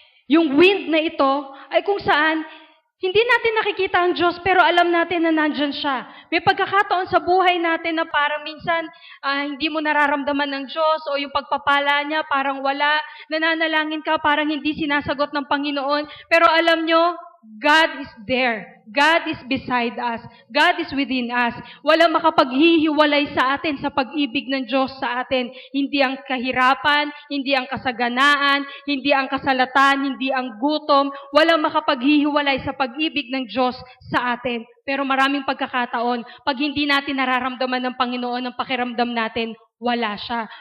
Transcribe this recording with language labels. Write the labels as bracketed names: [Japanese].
[Filipino] Yung wind na ito ay kung saan hindi natin nakikita ang Diyos, pero alam natin na nandyan siya. May pagkakataon sa buhay natin na parang minsan hindi mo nararamdaman ng Diyos o yung pagpapala niya parang wala. Nananalangin ka, parang hindi sinasagot ng Panginoon. Pero alam nyo, [English] God is there. God is beside us. God is within us. [Filipino] Walang makapaghihiwalay sa atin sa pag-ibig ng Diyos sa atin. Hindi ang kahirapan, hindi ang kasaganaan, hindi ang kasalatan, hindi ang gutom. Walang makapaghihiwalay sa pag-ibig ng Diyos sa atin. Pero maraming pagkakataon, pag hindi natin nararamdaman ng Panginoon ang pakiramdam natin, wala siya.